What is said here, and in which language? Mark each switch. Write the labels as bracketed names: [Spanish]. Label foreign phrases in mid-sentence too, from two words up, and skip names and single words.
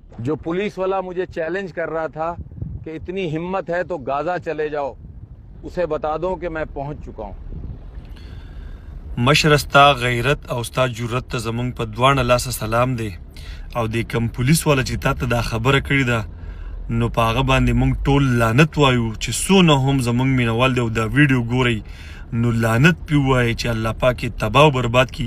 [Urdu] جو پولیس والا مجھے چیلنج کر رہا تھا کہ اتنی ہمت ہے تو غزہ چلے جاؤ، اسے بتا دو کہ میں پہنچ چکا ہوں. [Pashto] مشرستا غیرت او ستا جرأت ته زمونږ په دواړه لاسه سلام دی او د کم پولیس والا چې تا ته دا خبره کړې ده نو په هغه باندې موږ ټول لعنت وایو چې څونه هم زمونږ مینوال دی او دا ویډیو ګورئ نو لعنت پې ووایئ چې الله پاک یې تباه او برباد کړي.